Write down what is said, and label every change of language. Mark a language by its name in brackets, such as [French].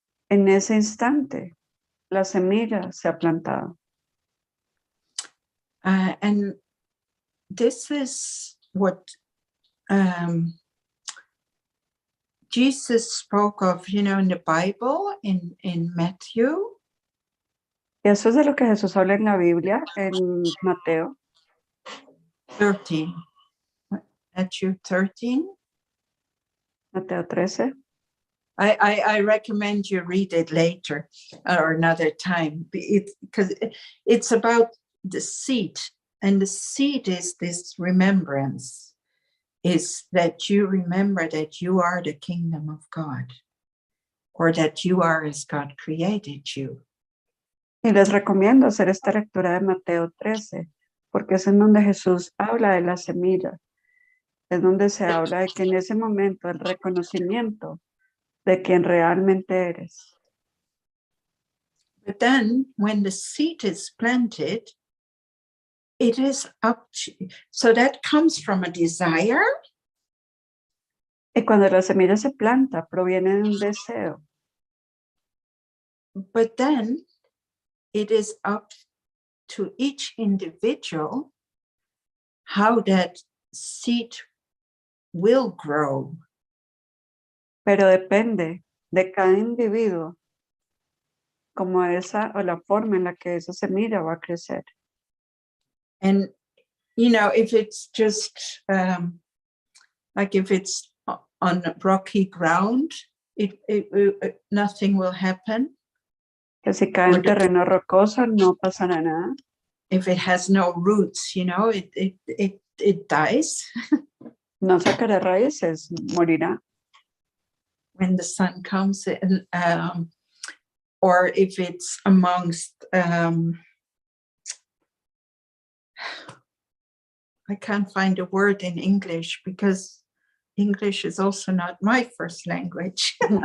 [Spanish] En ese instante, la semilla se ha plantado. [English] And this is what Jesus spoke of, in the Bible, in Matthew. [Spanish] Y eso es de lo que Jesús habla en la Biblia, en Mateo [English] 13. Matthew 13. [Spanish] Mateo 13. [English] I recommend you read it later or another time, because it's about the seed, and the seed is this remembrance, is that you remember that you are the kingdom of God, or that you are as God created you. [Spanish] Y les recomiendo hacer esta lectura de Mateo 13, porque es en donde Jesús habla de la semilla, es donde se habla de que en ese momento el reconocimiento de quien realmente eres. [English] But then when the seed is planted, it is up to, so that comes from a desire. [Spanish] Y cuando la semilla se planta, proviene de un deseo. [English] But then it is up to each individual how that seed will grow. [Spanish] Pero depende de cada individuo como esa o la forma en la que esa semilla va a crecer. [English] And if it's just like if it's on rocky ground, it nothing will happen. [Spanish] Que si cae en terreno rocoso no pasará nada. [English] If it has no roots, it dies. [Spanish] No sacará raíces, morirá. [English] When the sun comes in, or if it's amongst, I can't find a word in English because English is also not my first language.